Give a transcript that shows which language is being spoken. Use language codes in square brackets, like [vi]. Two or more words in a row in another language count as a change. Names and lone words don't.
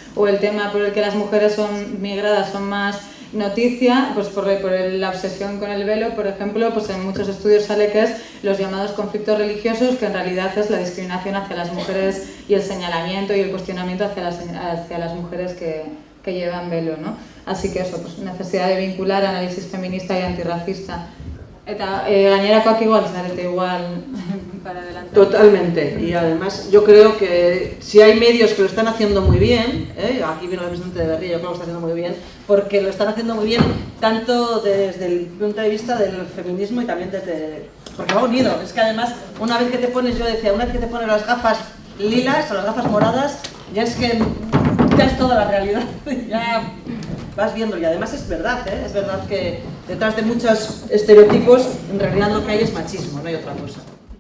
[es] O el tema por el que las mujeres son migradas son más noticia, pues por la obsesión con el velo, por ejemplo, pues en muchos estudios sale que es los llamados conflictos religiosos, que en realidad es la discriminación hacia las mujeres y el señalamiento y el cuestionamiento hacia las mujeres que llevan velo, ¿no? Así que eso, pues necesidad de vincular análisis feminista y antirracista. [eu] Eta gainerakoak igual zarete igual [es] para adelante. Totalmente, y además yo creo que si hay medios que lo están haciendo muy bien, aquí viene el representante de Berria, yo creo que lo está haciendo muy bien, porque lo están haciendo muy bien tanto desde el punto de vista del feminismo y también desde... porque va unido, es que además una vez que te pones, yo decía, una vez que te pones las gafas lilas o las gafas moradas, ya es que ya es toda la realidad, ya vas viendo, y además es verdad que detrás de muchos estereotipos en realidad lo que hay es machismo, no hay otra cosa.